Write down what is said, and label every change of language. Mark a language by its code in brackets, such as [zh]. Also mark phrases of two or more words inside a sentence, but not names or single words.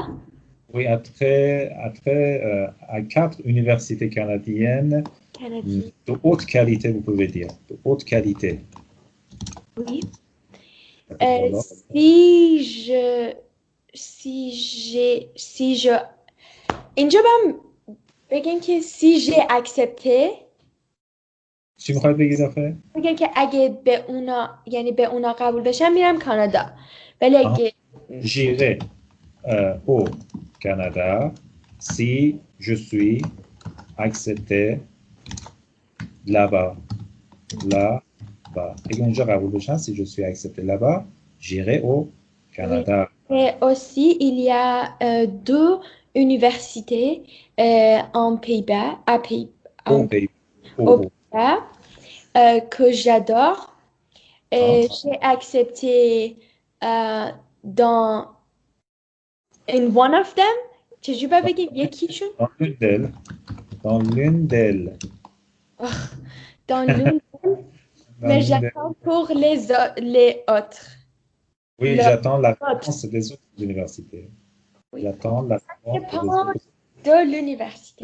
[fr] oui, à quatre universités canadiennes Canadien, de haute qualité, vous pouvez dire, de haute qualité. oui. Euh, Voilà. si je, si je, [fa] اینجا بگم که [fr] si j'ai accepté [fa] چی میخواید بگید آخه؟ بگم که اگه به اونا یعنی به اونا قبول بشم میرم کانادا ولی [fr] Ah, [fa] اگه [fr] j'irai au Canada si je suis accepté là-bas. Là-bas. Et quand je [fa] قبول بشم, [fr] si je suis accepté là-bas, j'irai au oui. Canada. Et aussi il y a deux universités en Pays-Bas Au pays. aux Au. Pays-Bas que j'adore. Hein? Et j'ai accepté dans [en] in one of them. [fa] تجربة بگیم یکیشون [fr] Dans l'une d'elles. Dans l'une d'elles. dans l'une Dans mais l'une d'elles. j'attends pour les autres. Oui, Le j'attends la autre. réponse des autres universités. Oui. J'attends la réponse des Dépend autres. de l'université.